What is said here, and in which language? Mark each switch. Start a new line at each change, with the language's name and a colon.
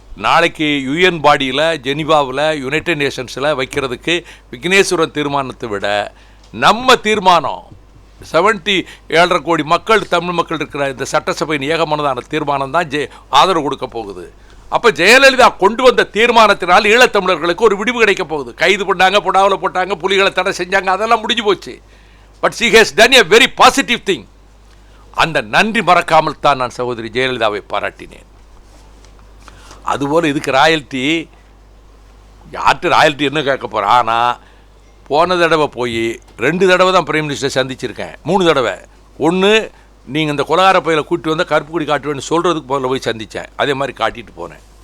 Tamil: நாளைக்கு யுஎன் பாடியில் ஜெனீவாவில் யுனைடெட் நேஷன்ஸில் வைக்கிறதுக்கு விக்னேஸ்வரன் தீர்மானத்தை விட நம்ம தீர்மானம் 77.5 கோடி மக்கள், தமிழ் மக்கள் இருக்கிற இந்த சட்டசபையின் ஏகமனதான தீர்மானம் தான் ஆதரவு கொடுக்க போகுது. அப்போ ஜெயலலிதா கொண்டு வந்த தீர்மானத்தினால் ஈழத்தமிழர்களுக்கு ஒரு விடிவு கிடைக்க போகுது. கைது பண்ணாங்க, புடாவில் போட்டாங்க, புலிகளை தடை செஞ்சாங்க, அதெல்லாம் முடிஞ்சு போச்சு.
English: But she has done a very positive thing.
Tamil: அந்த நன்றி மறக்காமல் தான் நான் சகோதரி ஜெயலலிதாவை பாராட்டினேன். அதுபோல் இதுக்கு ராயல்ட்டி, யார்கிட்ட ராயல்ட்டி என்ன கேட்க போகிறேன்? ஆனால் போன தடவை போய் 2 தடவை தான் பிரைம் மினிஸ்டர் சந்திச்சிருக்கேன், 3 தடவை. ஒன்று, நீங்கள் இந்த கொலகார பையில் கூட்டி வந்தால் கருப்பு கொடி காட்டுவேன்னு சொல்கிறதுக்கு போல போய் சந்தித்தேன், அதே மாதிரி காட்டிட்டு போனேன்.